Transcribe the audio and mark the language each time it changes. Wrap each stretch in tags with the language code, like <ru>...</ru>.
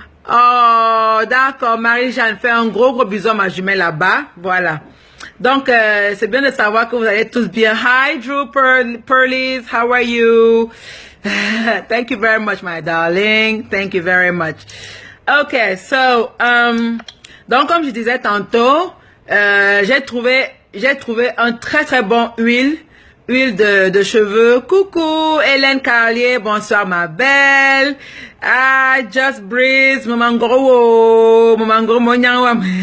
<fr>Oh, d'accord, Marie-Jeanne, fais un gros bisou à ma jumelle là-bas, voilà. Donc, c'est bien de savoir que vous allez tous bien.</fr> <en>Hi, Drew Pearlies, how are you? Thank you very much, my darling. Thank you very much.</en> <fr>Okay, so, donc, comme je disais tantôt, j'ai trouvé un très très bon huile de cheveux. Coucou, Hélène Carlier, bonsoir ma belle. Ah, Just Breeze, mamangoro monyangwa.</fr>